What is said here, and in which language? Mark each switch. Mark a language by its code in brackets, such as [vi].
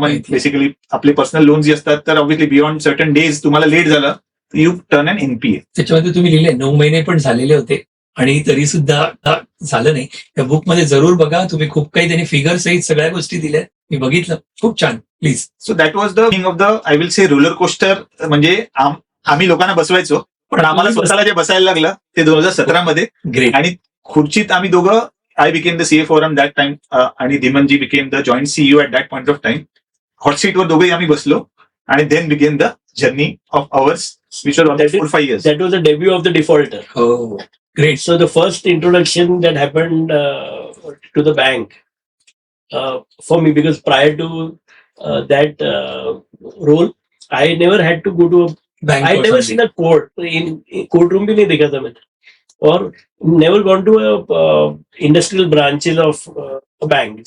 [mr] माहिती आहे. बेसिकली आपले पर्सनल लोन जे असतात, तर ऑब्व्हियसली बियॉन्ड सर्टन डेज तुम्हाला लेट झालं [en] U turn अन NPA. [mr] त्याच्यामध्ये तुम्ही लिहिले 9 महिने पण झालेले होते आणि तरी सुद्धा झालं नाही. त्या बुकमध्ये जरूर बघा, तुम्ही खूप काही त्यांनी फिगर सहित सगळ्या गोष्टी दिल्या, मी बघितलं. खूप छान. Please. [en] So that was the thing of the I will say roller coaster. [mr] म्हणजे आम्ही लोकांना बसवायचो, पण आम्हाला स्वतःला जे बसायला लागलं ते 2017 मध्ये. ग्रेट. आणि खुर्चीत आम्ही दोघं, [en] I became the CA from that time [mr] आणि [en] Dhimanji became the joint CEO at that point of time. [mr] Hot सीटवर दोघेही आम्ही बसलो आणि [en] Then began the journey of ours which was almost 4-5 years. That was the debut of the defaulter. [mr] हो. Great. [en] So the first introduction that happened to the bank for me, because prior to that role, I never had to go to [mr] bank. [en] I never seen a court in courtroom [hi] भी नहीं देखा था मैंने, [en] और never gone to a industrial branches of a bank.